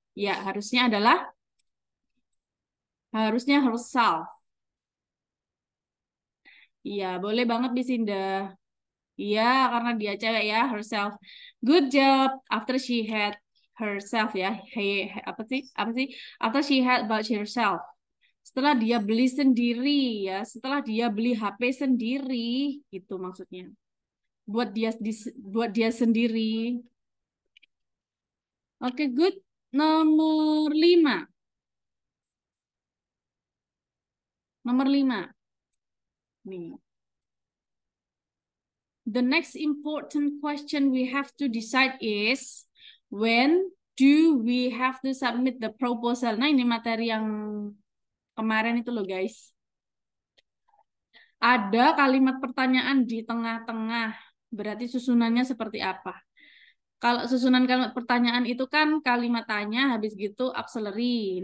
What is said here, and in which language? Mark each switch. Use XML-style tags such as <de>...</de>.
<id>Ya, harusnya herself. Iya, boleh banget Bisinda. Iya, karena dia cewek ya, herself.</id> <en>Good job. After she had herself</en> <id>ya. Apa sih? Apa sih?</id> <en>After she had bought herself.</en> <id>Setelah dia beli sendiri ya, setelah dia beli HP sendiri, gitu maksudnya. Buat dia sendiri. Oke, good. Nomor 5. Nomor 5. Nih.</id> <en>The next important question we have to decide is when do we have to submit the proposal?</en> <id>Nah, ini materi yang kemarin itu loh, guys. Ada kalimat pertanyaan di tengah-tengah. Berarti susunannya seperti apa? Kalau susunan kalimat pertanyaan itu kan kalimat tanya, habis gitu auxiliary.</id>